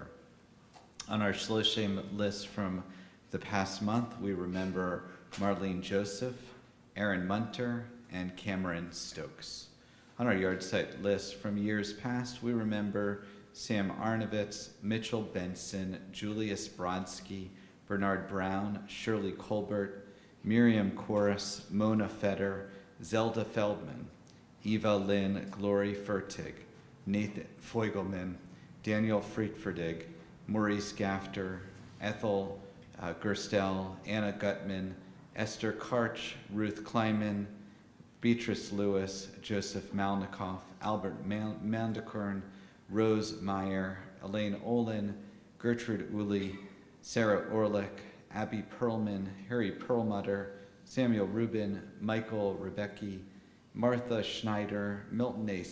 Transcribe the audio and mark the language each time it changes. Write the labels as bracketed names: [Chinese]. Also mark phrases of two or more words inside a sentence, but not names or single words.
[English] On our Shloshim list from the past month, we remember Marlene Joseph, Aaron Munter, and Cameron Stokes. On our yard site list from years past, we remember Sam Arnovitz, Mitchell Benson, Julius Brodsky, Bernard Brown, Shirley Colbert, Miriam Corus, Mona Fetter, Zelda Feldman, Eva Lynn, Glory Fertig, Nathan Feugelman, Daniel Friedferdig, Maurice Gafter, Ethel Gerstel, Anna Gutman, Esther Karch, Ruth Kleiman, Beatrice Lewis, Joseph Malnikoff, Albert Mandekern, Rose Meyer, Elaine Olin, Gertrude Uli, Sarah Orlick, Abby Perlman, Harry Perlmutter, Samuel Rubin, Michael Rebecki, Martha Schneider, Milton A.